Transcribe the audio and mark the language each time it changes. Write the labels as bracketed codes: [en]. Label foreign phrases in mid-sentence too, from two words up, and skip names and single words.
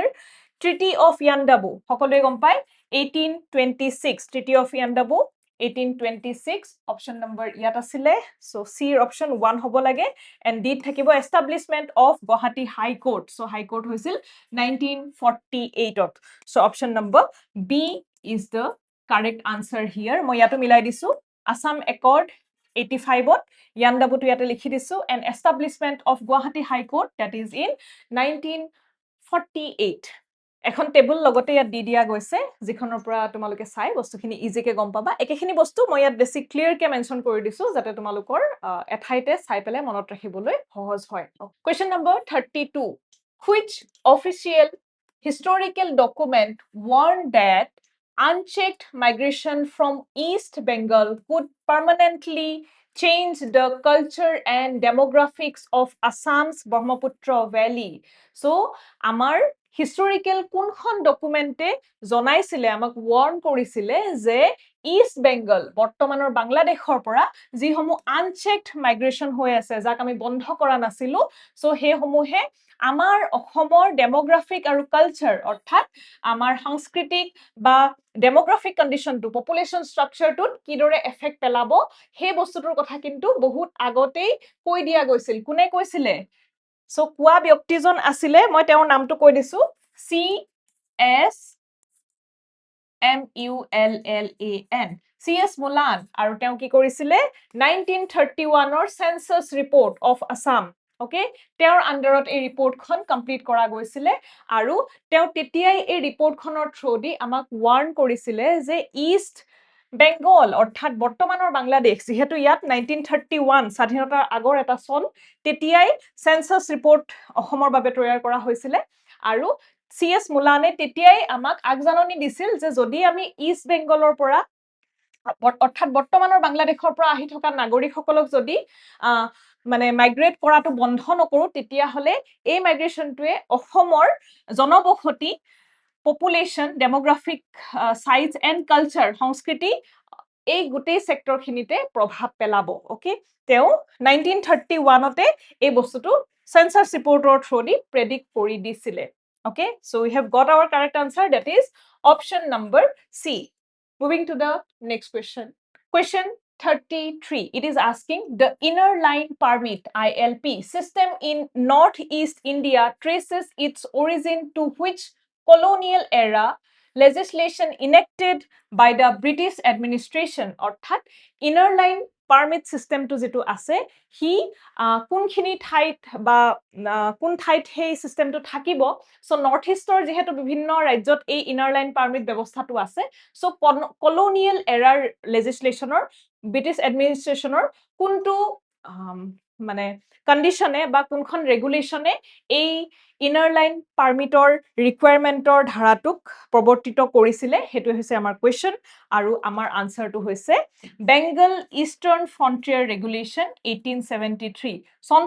[as] Treaty of Yandabu সকলোৱে গম পায় 1826 Treaty of Yandabu 1826 [en] option number [as] য'ত আছিলে. [en] So C option 1 [as] হ'ব লাগে [en] and D thakibo establishment of Gauhati High Court. [as] So High Court হৈছিল 1948 ত. [en] So option number B is the correct answer here. [as] মই য'তো মিলাই দিছো Assam Accord 85 ত Yandabu টো য'তে লিখি দিছো [en] and establishment of Gauhati High Court that is in 1948. [as] এখন টেবুল লগতে ইয়াত দি দিয়া গৈছে যিখনৰ পৰা তোমালোকে চাই বস্তুখিনি ইজিকে গম পাবা একেখিনি বস্তু মই ইয়াত বেছি ক্লিয়াৰ কে মেনশন কৰি দিছো যাতে তোমালোকৰ এঠাইতে চাই পেলে মনত ৰাখিবলৈ সহজ হয় [en] question number [as] 32 [en] which official historical document warned that unchecked migration from East Bengal could permanently change the culture and demographics of Assam's Brahmaputra Valley. [as] So, amar historical কোনখন ডকুমেন্টে জনাইছিলে আমাক ওয়ার্ন কৰিছিলে যে ইস্ট বেঙ্গল বৰ্তমানৰ বাংলাদেশৰ পৰা যি সমূহ [en] unchecked migration [as] হৈ আছে যাক আমি বন্ধ কৰা নাছিলো সো হে সমূহে আমাৰ অসমৰ ডেমোগ্ৰাফিক আৰু কালচাৰ অৰ্থাৎ আমাৰ সাংস্কৃতিক বা ডেমোগ্ৰাফিক [en] condition population structure [as] কিদৰে এফেক্ট পেলাব হে বস্তুটোৰ কথা কিন্তু বহুত আগতেই কৈ দিয়া গৈছিল কোনে কৈছিলে So, কোৱা ব্যক্তিজন আছিলে মই তেওঁৰ নামটো কৈ দিছো C.S. M.U.L.L.A.N. C.S. Mulan আৰু তেওঁ কি কৰিছিলে 1931 ৰ সেন্সাস ৰিপোৰ্ট অফ আসাম ওকে তেওঁৰ আন্ডাৰত এই ৰিপোৰ্টখন কমপ্লিট কৰা গৈছিলে আৰু তেওঁ তেতিয়াই এই ৰিপোৰ্টখনৰ থ্ৰু দি আমাক ওয়াৰ্ন কৰিছিলে যে ইষ্ট বেঙ্গল অৰ্থাৎ বৰ্তমানৰ বাংলাদেশ যেহেতু ইয়াত 1931 স্বাধীনতাৰ আগৰ এটা সন তেতিয়াই সেন্সাস ৰিপোৰ্ট অসমৰ বাবে তৈয়াৰ কৰা হৈছিল আৰু সিএস মুলানে তেতিয়াই আমাক আগজাননী দিছিল যে যদি আমি ইষ্ট বেঙ্গলৰ পৰা অৰ্থাৎ বৰ্তমানৰ বাংলাদেশৰ পৰা আহি থকা নাগৰিকসকলক যদি মানে মাইগ্ৰেট কৰাটো বন্ধ নকৰো তেতিয়া হলে এই মাইগ্ৰেশনটোৱে অসমৰ জনবসতি [en] population, demographic size and culture, [as] সংস্কৃতি এই গোটেই সেক্টৰ খিনিতে প্ৰভাৱ পেলাব ওকে তেও 1931 তে এই বস্তুটো সেন্সাস ৰিপোৰ্টৰ থ্ৰু দি প্ৰেডিক্ট কৰি দিছিলে ওকে [en] so we have got our correct answer that is option number C moving to the next question 33 it is asking the inner line permit ILP system in northeast India traces its origin to which colonial era legislation enacted by the British administration [as] অর্থাৎ [en] inner line permit system [as] to যেটো আছে হি কোনখিনি ঠাইত বা কোন ঠাইত সেই সিস্টেমটো থাকিব সো নর্থ ইষ্টৰ যেহেতু বিভিন্ন ৰাজ্যত এই [en] inner line permit [as] ব্যৱস্থাটো আছে সো [en] colonial era legislationৰ British administration [as] কোনটো মানে কন্ডিশনে বা কোনখন ৰেগুলেশনে এই [en] inner line permit requirement [as] ধাৰাটোক প্ৰৱৰ্তিত কৰিছিলে হেতু হৈছে আমাৰ কোৱেশ্চন আৰু আমাৰ আনসাৰটো হৈছে বেঙ্গল ইষ্টাৰ্ণ ফ্ৰন্টিয়াৰ ৰেগুলেশন 1873 সনটো